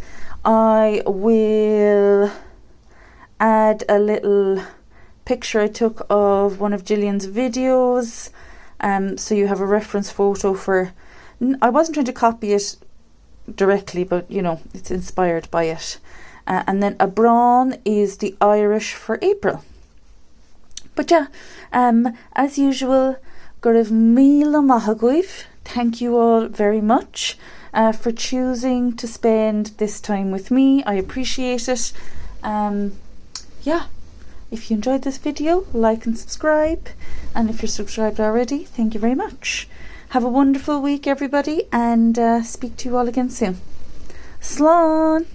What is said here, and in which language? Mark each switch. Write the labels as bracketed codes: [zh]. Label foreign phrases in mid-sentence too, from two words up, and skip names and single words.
[en] I will add a little picture I took of one of Gillian's videos, so you have a reference photo for. I wasn't trying to copy it directly, but it's inspired by it. And then a Brán is the Irish for April. But yeah, as usual, [ga] go raibh míle maith. [en] Thank you all very much for choosing to spend this time with me. I appreciate it. Yeah, if you enjoyed this video, like and subscribe. And if you're subscribed already, thank you very much. Have a wonderful week, everybody, and speak to you all again soon.